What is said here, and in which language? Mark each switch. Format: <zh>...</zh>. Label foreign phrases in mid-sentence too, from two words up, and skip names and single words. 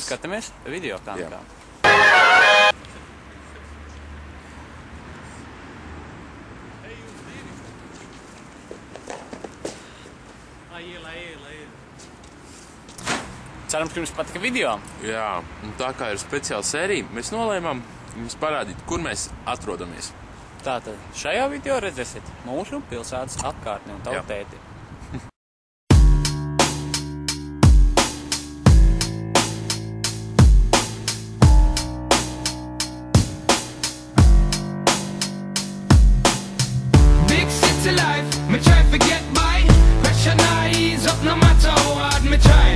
<lv>Skatāmies video kamerā. Cerams, ka jums patika video. Jā, un tā kā ir speciāla sērija, mēs nolēmām jums parādīt, kur mēs atrodamies. Tātad šajā video redzēsiet mūsu pilsētas apkārtni un tavu tēti.</lv> <en>Big city life, me try to get by. Pressure not ease up no matter how hard me try.</en>